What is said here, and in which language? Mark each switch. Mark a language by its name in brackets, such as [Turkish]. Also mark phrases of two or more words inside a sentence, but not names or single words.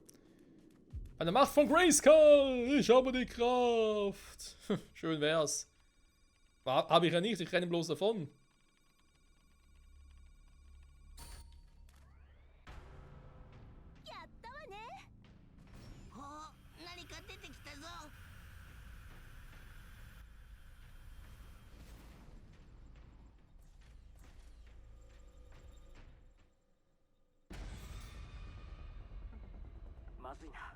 [German] An der Macht von Grayskull! Ich habe die Kraft! Schön wär's. Habe ich ja nicht, ich renne bloß davon. [Japanese] やったわね。ほう、何か出てきたぞ。まずいな。